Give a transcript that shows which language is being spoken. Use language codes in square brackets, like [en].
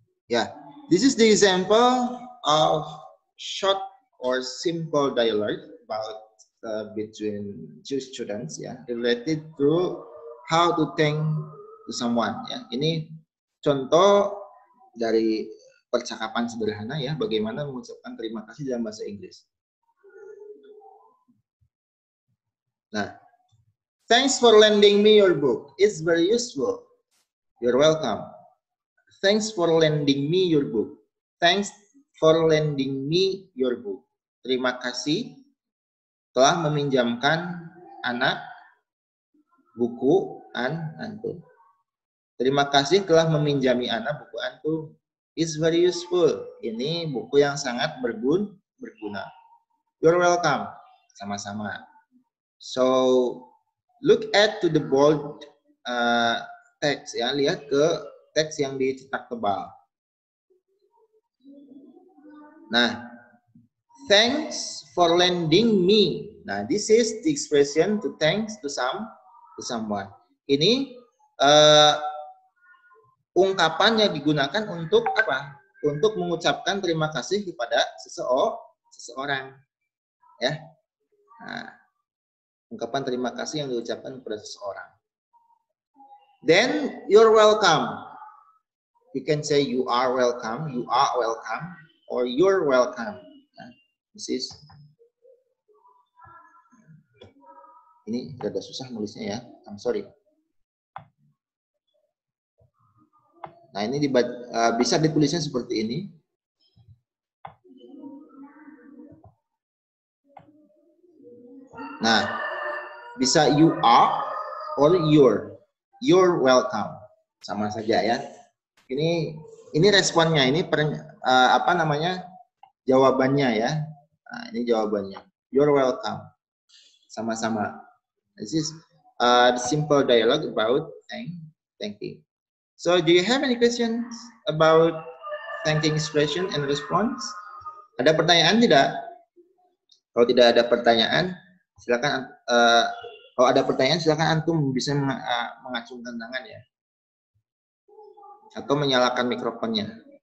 [en] Yeah, this is the example of short or simple dialogue about between two students, ya, related to how to thank to someone. [id] Ya, ini contoh dari percakapan sederhana ya, bagaimana mengucapkan terima kasih dalam bahasa Inggris. [en] Nah, thanks for lending me your book. It's very useful. You're welcome. Thanks for lending me your book. Thanks for lending me your book. [id] Terima kasih telah meminjamkan anak buku antum. Terima kasih telah meminjami anak buku antum. [en] It's very useful. [id] Ini buku yang sangat berguna. [en] You're welcome. [id] Sama-sama. [en] So look at to the bold text ya. [id] Lihat ke teks yang dicetak tebal. [en] Nah, thanks for lending me Nah, this is the expression to thanks to someone. [id] Ini ungkapan yang digunakan untuk apa? Untuk mengucapkan terima kasih kepada seseorang, ya. Nah, ungkapan terima kasih yang diucapkan kepada seseorang. [en] Then you're welcome. You can say you are welcome, or you're welcome. Nah, this is. [id] Ini rada susah nulisnya ya. [en] I'm sorry. [id] Nah, ini bisa ditulisnya seperti ini. [en] Nah, [id] bisa [en] you are or you're welcome. [id] Sama saja ya. Ini responnya, ini apa namanya? Jawabannya ya. Nah, ini jawabannya. [en] You're welcome. [id] Sama-sama. [en] This is simple dialogue about thanking. So, do you have any questions about thanking expression and response? [id] Ada pertanyaan tidak? Kalau tidak ada pertanyaan, silakan. Kalau ada pertanyaan, silakan antum bisa mengacungkan tangan ya, atau menyalakan mikrofonnya.